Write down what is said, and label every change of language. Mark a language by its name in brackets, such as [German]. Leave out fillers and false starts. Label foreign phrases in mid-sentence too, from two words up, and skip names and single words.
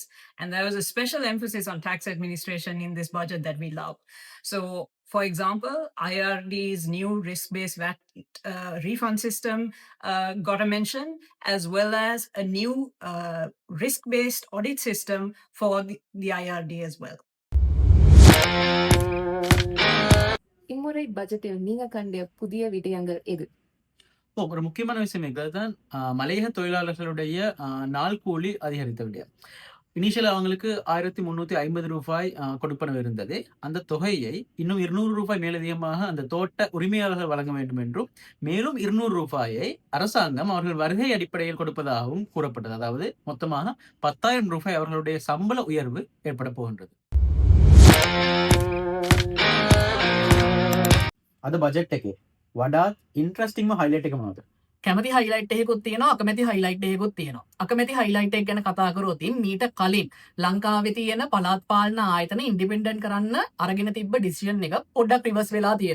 [English] And there was a special emphasis on tax administration in this budget that we love. So, for example, IRD's new risk based VAT refund system got a mention, as well as a new risk based audit system for the IRD as well. [Tamil] இம்முறை பட்ஜெட்டில் நீங்க கண்ட புதிய விடயங்கள் எது? ஒரு முக்கியமான விஷயம் தான் மலையக தொழிலாளர்களுடைய நாள் கூலி அதிகரித்த விடயம். இனிஷியல் அவங்களுக்கு ரூ. 1350 கொடுப்பனவு இருந்தது. அந்த தொகையை இன்னும் ரூ. 200 மேலதிகமாக அந்த தோட்ட உரிமையாளர்கள் வழங்க வேண்டும் என்றும், மேலும் ரூ. 200 அரசாங்கம் அவர்கள் வருகை அடிப்படையில் கொடுப்பதாகவும் கூறப்பட்டது. அதாவது மொத்தமாக ரூ. 10,000 அவர்களுடைய சம்பள உயர்வு ஏற்பட போகின்றது. [Sinhala] අද බජට් එකේ වඩාත් [English] interesting highlight [Sinhala] එක මොනවද? කැමති හයිලයිට් එකකුත් තියෙනවා, අකමැති හයිලයිට් එකකුත් තියෙනවා. අකමැති හයිලයිට් එක ගැන කතා කරොත් මීට කලින් ලංකාවේ තියෙන පළාත් පාලන ආයතන ඉන්ඩිපෙන්ඩන්ට් කරන්න අරගෙන තිබ්බ ඩිසිෂන් එක පොඩ්ඩක් රිවර්ස් වෙලා තියෙනවා.